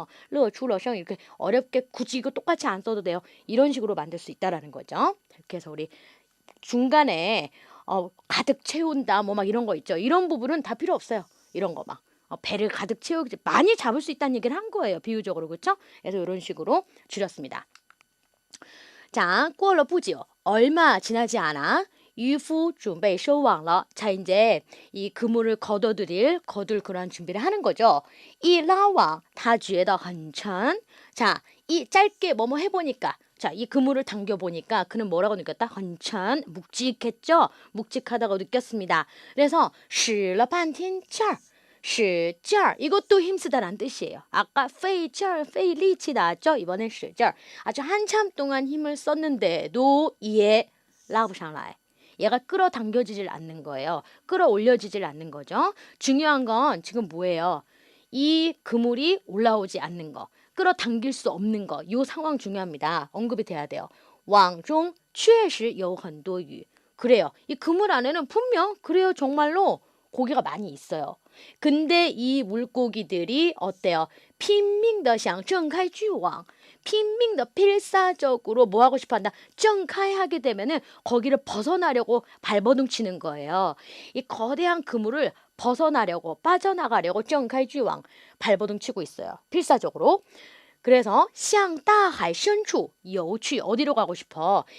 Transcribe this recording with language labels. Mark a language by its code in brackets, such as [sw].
[zh] 乐出了声 [ko] 이렇게 어렵게 굳이 이거 똑같이 안 써도 돼요. 이런 식으로 만들 수 있다라는 거죠. 이렇게 해서 우리 중간에 가득 채운다 뭐 막 이런 거 있죠. 이런 부분은 다 필요 없어요. 이런 거 막. 배를 가득 채우기 많이 잡을 수 있다는 얘기를 한 거예요. 비유적으로. 그렇죠? 그래서 이런 식으로 줄였습니다. 자, [zh] 过了不久 [ko] 얼마 지나지 않아 [zh] 渔夫准备收网了. [ko] 자, 이제 이 그물을 거둘 그런 준비를 하는 거죠. 이 라왕 다 [zh] 觉得很沉. [ko] 자, 이 짧게 뭐뭐 해보니까 자, 이 그물을 당겨보니까 그는 뭐라고 느꼈다? [zh] 很沉 [ko] 묵직했죠? 묵직하다고 느꼈습니다. 그래서 [zh] 使了半天劲儿 使劲儿 [ko] 이것도 힘쓰다란 뜻이에요. 아까 [zh] 费劲儿 费力气 [ko] 나왔죠? 이번엔 [zh] 使劲儿 [ko] 아주 한참 동안 힘을 썼는데도 얘 [zh] 拉不上来 [ko] 얘가 끌어당겨지질 않는 거예요. 끌어올려지질 않는 거죠. 중요한 건 지금 뭐예요? 이 그물이 올라오지 않는 거. 끌어당길 수 없는 거. 이 상황 중요합니다. 언급이 돼야 돼요. [zh] 网中确实有很多鱼. [ko] 그래요. 이 그물 안에는 분명 그래요. 정말로 고기가 많이 있어요. 근데 이 물고기들이 어때요? [zh] 拼命地想挣开巨网 拼命的 [ko] 필사적으로 뭐 하고 싶어 한다? [zh] 挣开 [ko] 하게 되면은 거기를 벗어나려고 발버둥 치는 거예요. 이 거대한 그물을 벗어나려고 빠져나가려고 [zh] 挣开巨网 [ko] 발버둥 치고 있어요. 필사적으로. 그래서 [zh] 向大海深处游去 [ko] 어디로 가고 싶어?